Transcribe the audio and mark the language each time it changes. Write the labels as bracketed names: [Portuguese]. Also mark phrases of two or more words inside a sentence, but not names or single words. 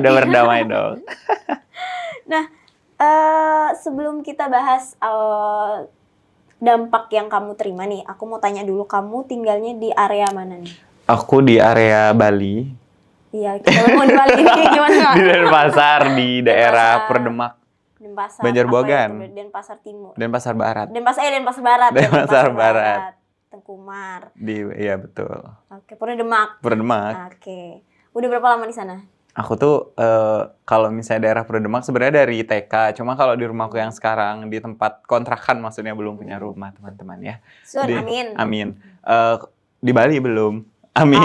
[Indonesian] Udah berdamai dong. Nah, sebelum kita bahas dampak yang kamu terima nih, aku mau tanya dulu, kamu tinggalnya di area mana nih? Aku di area Bali. Iya, kita mau di Bali ini gimana? Di Denpasar, di daerah Perdemak. Denpasar. Banjarbagan. Denpasar Timur. Denpasar Barat. Denpasar Barat. Denpasar Barat. Tengkumar. Iya betul. Oke, Perdemak. Oke. Udah berapa lama di sana? Aku tuh kalau misalnya daerah Perdemak sebenarnya dari TK. Cuma kalau di rumahku yang sekarang di tempat kontrakan, maksudnya belum punya rumah teman-teman ya. Amin. Di Bali belum. Amin.